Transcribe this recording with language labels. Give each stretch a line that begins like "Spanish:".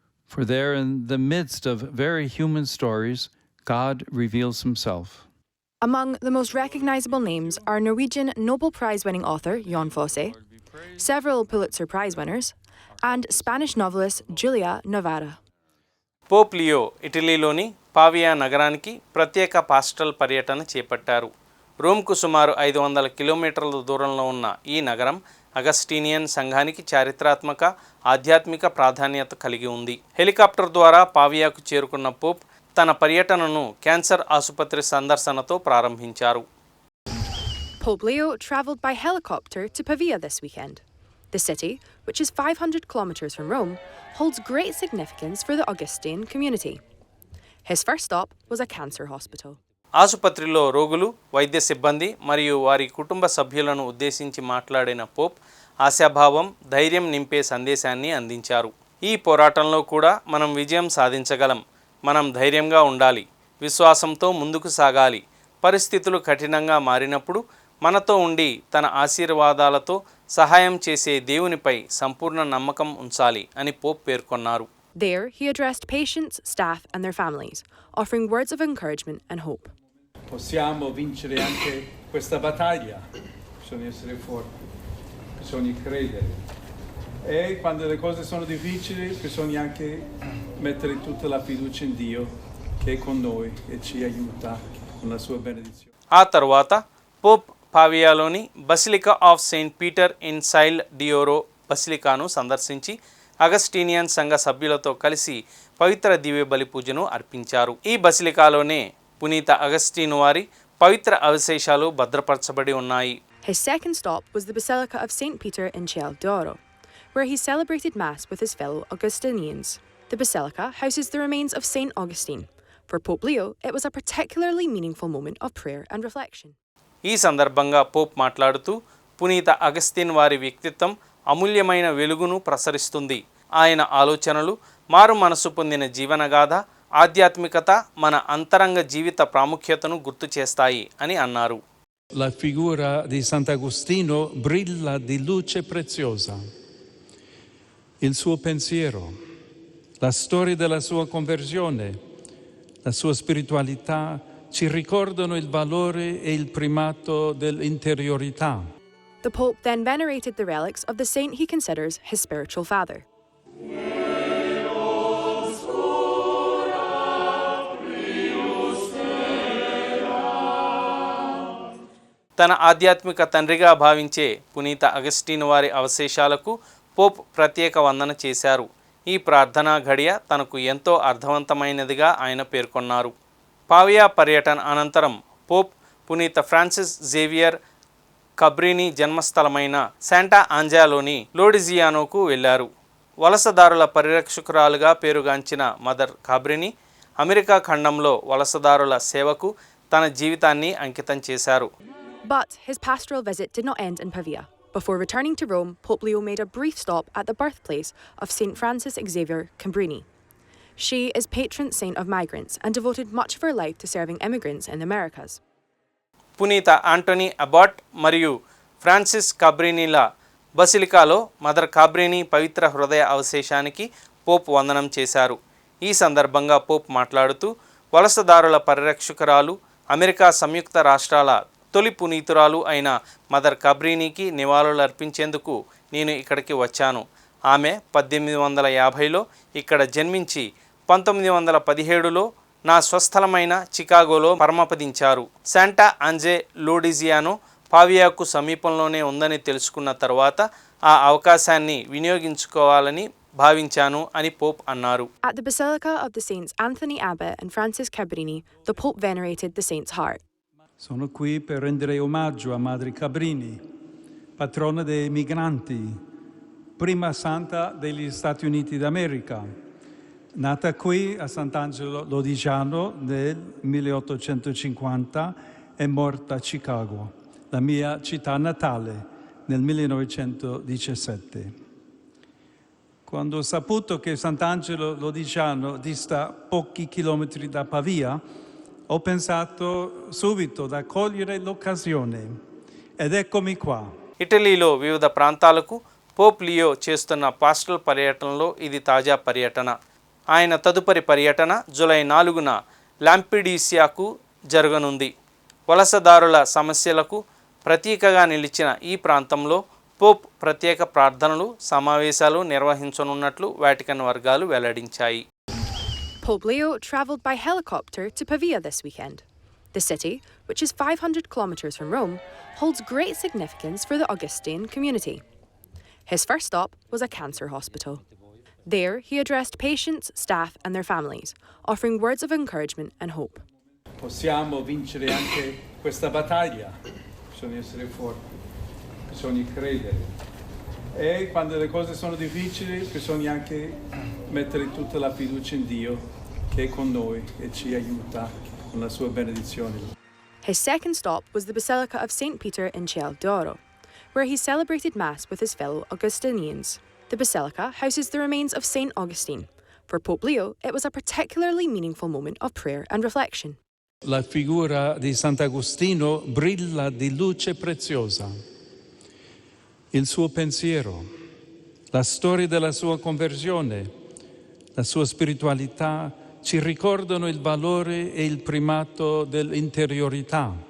English: For there, in the midst of very human stories, God reveals himself. Among the most recognizable names are Norwegian Nobel Prize-winning author Jon Fosse, several Pulitzer Prize winners, and Spanish novelist Julia Navarra.
Telugu: Pope Leo ఇటలీలోని Pavia నగరానికి ప్రత్యేక పాస్టల్ పర్యటన చేపట్టారు. రోమ్కు సుమారు 500 కిలోమీటర్ల దూరంలో ఉన్న ఈ నగరం అగస్టీనియన్ సంఘానికి చారిత్రాత్మక, ఆధ్యాత్మిక ప్రాధాన్యత కలిగి ఉంది. హెలికాప్టర్ ద్వారా పావియాకు చేరుకున్న పోప్ తన పర్యటనను క్యాన్సర్ ఆసుపత్రి సందర్శనతో ప్రారంభించారు.
English: Pope Leo travelled by helicopter to Pavia this weekend. The city, which is 500 kilometres from Rome, holds great significance for the Augustine community. His first stop was a cancer hospital.
Telugu: ఆసుపత్రిలో రోగులు, వైద్య సిబ్బంది మరియు వారి కుటుంబ సభ్యులను ఉద్దేశించి మాట్లాడిన పోప్ ఆశాభావం, ధైర్యం నింపే సందేశాన్ని అందించారు. ఈ పోరాటంలో కూడా మనం విజయం సాధించగలం. మనం ధైర్యంగా ఉండాలి, విశ్వాసంతో ముందుకు సాగాలి. పరిస్థితులు కఠినంగా మారినప్పుడు మనతో ఉండి తన ఆశీర్వాదాలతో సహాయం చేసే దేవునిపై సంపూర్ణ నమ్మకం ఉంచాలి అని పోప్ పేర్కొన్నారు.
English: There, he addressed patients, staff and their families, offering words of encouragement and hope.
Italian: Possiamo vincere anche questa battaglia, bisogna essere forti, bisogna credere. E quando le cose sono difficili bisogna anche mettere tutta la fiducia in Dio che è con noi e ci aiuta con la sua benedizione.
Telugu: ఆ తర్వాత Pope పావియాలోని basilica of Saint Peter in సైల్ డియోరో బసిలికాను సందర్శించి Augustinian సంఘ సభ్యులతో కలిసి పవిత్ర దివ్య బలి పూజను అర్పించారు. ఈ బసిలికాలోనే పునీత అగస్టీను వారి పవిత్ర అవశేషాలు భద్రపరచబడి ఉన్నాయి.
English: His second stop was the Basilica of St. Peter in Ciel d'Oro, where he celebrated Mass with his fellow Augustinians. The basilica houses the remains of St. Augustine. For Pope Leo, it was a particularly meaningful moment of prayer and reflection.
Telugu: ఈ సందర్భంగా Pope మాట్లాడుతూ పునీత Augustine వారి వ్యక్తిత్వం అమూల్యమైన వెలుగును ప్రసరిస్తుంది. ఆయన ఆలోచనలు, మారు మనసు పొందిన జీవనగాథ, ఆధ్యాత్మికత మన అంతరంగ జీవిత ప్రాముఖ్యతను గుర్తు చేస్తాయి అని అన్నారు.
Italian: La figura di Sant'Agostino brilla di luce preziosa. Il suo pensiero, la storia della sua conversione, la sua spiritualità ci ricordano il valore e il primato dell'interiorità.
English: The Pope then venerated the relics of the saint he considers his spiritual father.
Telugu: తన ఆధ్యాత్మిక తండ్రిగా భావించే పునీత Augustine వారి అవశేషాలకు Pope ప్రత్యేక వందన చేశారు. ఈ ప్రార్థనా ఘడియ తనకు ఎంతో అర్థవంతమైనదిగా ఆయన పేర్కొన్నారు. పావియా పర్యటన అనంతరం పోప్ పునీత ఫ్రాన్సిస్ జేవియర్ కబ్రినీ జన్మస్థలమైన శాంటా ఆంజాలోని లోడిజియానోకు వెళ్లారు. వలసదారుల పరిరక్షకురాలుగా పేరుగాంచిన మదర్ కబ్రినీ అమెరికా ఖండంలో వలసదారుల సేవకు తన జీవితాన్ని అంకితం చేశారు.
English: But his pastoral visit did not end in Pavia. Before returning to Rome, Pope Leo made a brief stop at the birthplace of St. Francis Xavier Cabrini. She is patron saint of migrants and devoted much of her life to serving immigrants in the Americas.
Telugu: పునీత Antony Abbott మరియు Francis కబ్రినీల బసిలికాలో mother కబ్రినీ పవిత్ర హృదయ అవశేషానికి Pope వందనం చేశారు. ఈ సందర్భంగా Pope మాట్లాడుతూ వలసదారుల పరిరక్షకురాలు, America సంయుక్త రాష్ట్రాల తొలి పునీతురాలు అయిన మదర్ కబ్రినీకి నివాళులర్పించేందుకు నేను ఇక్కడికి వచ్చాను. ఆమె 1850లో ఇక్కడ జన్మించి 1917లో నా స్వస్థలమైన చికాగోలో పరమపదించారు. శాంటా ఆంజే లోడిజియానో పావియాకు సమీపంలోనే ఉందని తెలుసుకున్న తర్వాత ఆ అవకాశాన్ని వినియోగించుకోవాలని భావించాను అని పోప్ అన్నారు.
English: At the Basilica of the Saints Anthony Abbot and Francis Cabrini, the Pope venerated the saint's heart.
Italian: Sono qui per rendere omaggio a Madre Cabrini, patrona dei migranti, prima santa degli Stati Uniti d'America, nata qui a Sant'Angelo Lodigiano nel 1850 e morta a Chicago, la mia città natale, nel 1917. Quando ho saputo che Sant'Angelo Lodigiano dista pochi chilometri da Pavia, ho pensato subito da cogliere l'occasione ed eccomi qua.
Telugu: ఇటలీలో వివిధ ప్రాంతాలకు Pope Leo చేస్తున్న పాస్టల్ పర్యటనలో ఇది తాజా పర్యటన. ఆయన తదుపరి పర్యటన జూలై 4న లాంపిడీసియాకు జరగనుంది. వలసదారుల సమస్యలకు ప్రతీకగా నిలిచిన ఈ ప్రాంతంలో పోప్ ప్రత్యేక ప్రార్థనలు, సమావేశాలు నిర్వహించనున్నట్లు వాటికన్ వర్గాలు వెల్లడించాయి.
English: Pope Leo travelled by helicopter to Pavia this weekend. The city, which is 500 kilometres from Rome, holds great significance for the Augustine community. His first stop was a cancer hospital. There, he addressed patients, staff and their families, offering words of encouragement and hope.
Italian: Possiamo vincere anche questa battaglia, bisogna essere forti, bisogna credere. E quando le cose sono difficili bisogna anche mettere tutta la fiducia in Dio che è con noi e ci aiuta con la sua benedizione.
English: His second stop was the Basilica of St. Peter in Ciel d'Oro, where he celebrated Mass with his fellow Augustinians. The basilica houses the remains of St. Augustine. For Pope Leo, it was a particularly meaningful moment of prayer and reflection.
Italian: La figura di Sant'Agostino brilla di luce preziosa. Il suo pensiero, la storia della sua conversione, la sua spiritualità ci ricordano il valore e il primato dell'interiorità.